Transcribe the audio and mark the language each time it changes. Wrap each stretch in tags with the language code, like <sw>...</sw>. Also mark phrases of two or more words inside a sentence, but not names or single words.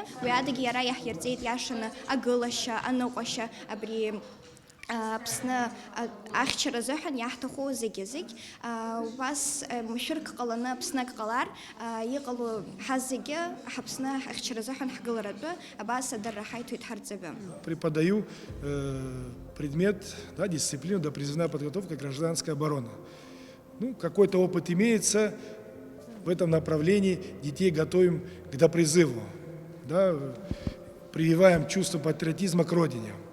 <ab>Уи адагьы иара иаҳирҵеит иашаны агылашьа, аныҟәашьа, абри Аԥсны ахьчара азыҳәан иаҳҭаху зегьы-зегь. Убас машәырк ҟаланы Аԥснак ҟалар, иҟало ҳаз зегьы ҳаԥсны ахьчара азыҳәан ҳгыларатәы абас адырра ҳаиҭоит ҳарҵаҩы.</ab> <ru>Преподаю предмет, дисциплину допризывная подготовка гражданская оборона. Какой-то опыт имеется в этом направлении, детей готовим к допризыву, прививаем чувство патриотизма к родине.</ru>